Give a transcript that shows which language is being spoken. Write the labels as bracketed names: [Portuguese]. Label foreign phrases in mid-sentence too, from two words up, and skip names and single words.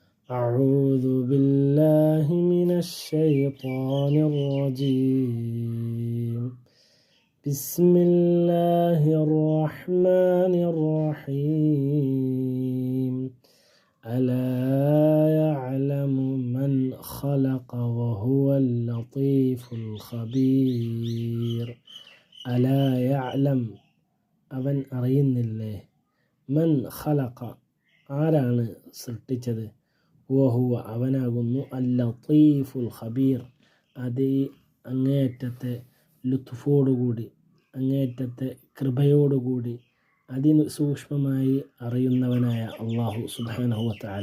[Arabic] أعوذ بالله من الشيطان الرجيم بسم الله الرحمن الرحيم ألا يعلم من خلق وهو اللطيف الخبير ألا يعلم [Malayalam] അവൻ അറിയുന്നില്ലേ [Arabic] من خلق [Malayalam] ആരാണ് സൃഷ്ടിച്ചത് വഹുവ അവനാകുന്നു [Arabic] اللطيف الخبير [Malayalam] അത് അങ്ങേയറ്റത്തെ ലുത്ഫോടുകൂടി അങ്ങേയറ്റത്തെ കൃപയോടുകൂടി അതിസൂക്ഷ്മമായി അറിയുന്നവനായ അല്ലാഹു [Arabic] سبحانه وتعالى.